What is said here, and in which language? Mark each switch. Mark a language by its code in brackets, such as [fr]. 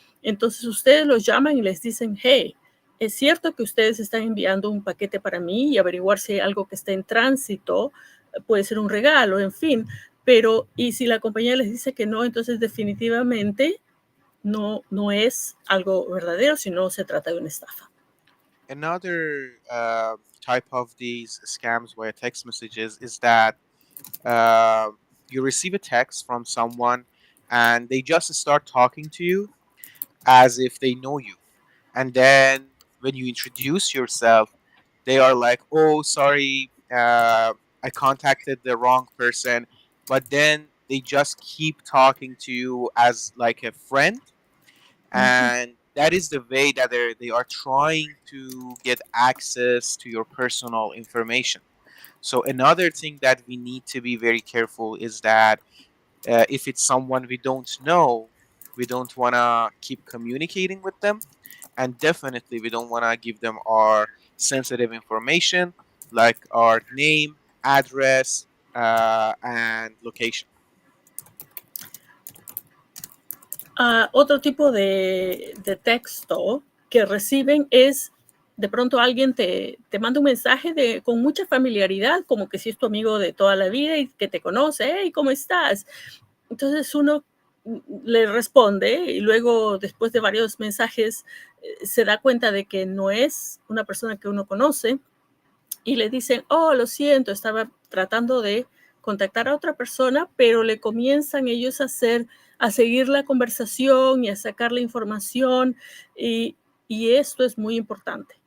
[es] Entonces, ustedes los llaman y les dicen, hey, es cierto que ustedes están enviando un paquete para mí, y averiguar si hay algo que está en tránsito, puede ser un regalo, en fin. Pero, y si la compañía les dice que no, entonces definitivamente no es algo verdadero, sino se trata de una estafa. [en] Another type of these scams via text messages is that you receive a text from someone and they just start talking to you as if they know you. And then when you introduce yourself, they are like, oh, sorry, I contacted the wrong person. But then they just keep talking to you as like a friend. And that is the way that they are trying to get access to your personal information. So another thing that we need to be very careful is that if it's someone we don't know, we don't want to keep communicating with them. And definitely, we don't want to give them our sensitive information like our name, address, and location. [es] Otro tipo de texto que reciben es, de pronto alguien te manda un mensaje con mucha familiaridad, como que si es tu amigo de toda la vida y que te conoce, hey, ¿cómo estás? Entonces uno le responde y luego después de varios mensajes se da cuenta de que no es una persona que uno conoce y le dicen, oh, lo siento, estaba tratando de contactar a otra persona, pero le comienzan ellos a seguir la conversación y a sacar la información y esto es muy importante.